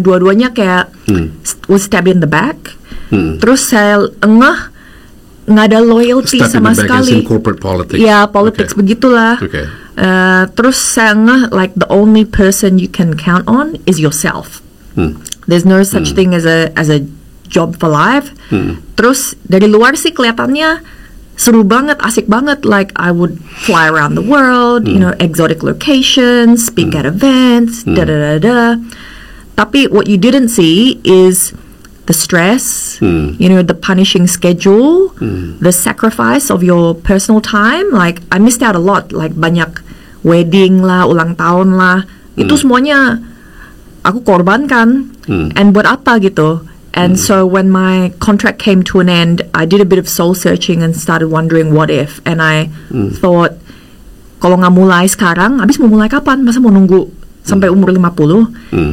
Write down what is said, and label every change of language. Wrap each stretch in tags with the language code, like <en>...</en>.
<id>Dua-duanya kayak</id> <en>was stabbed in the back.</en> <id>Terus saya nggak ada loyalty sama sekali.</id> <en>In corporate politics.</en> <id>Ya, politics begitulah.</id> <en>Okay.</en> <id>Terus saya</id> <en>like the only person you can count on is yourself. There's no such thing as a job for life.</en> <id>Terus dari luar sih kelihatannya seru banget, asik banget.</id> <en>Like I would fly around the world, exotic locations, speak at events, da-da-da-da. Tapi what you didn't see is the stress, the punishing schedule, the sacrifice of your personal time. Like I missed out a lot. Like</en> <id>banyak wedding lah, ulang tahun lah. Itu semuanya aku korbankan. And buat apa gitu?</id> <en>And so when my contract came to an end, I did a bit of soul searching and started wondering what if. And I thought,</en> <id>kalau nggak mulai sekarang, abis mau mulai kapan? Masa mau nunggu sampai umur 50?</id>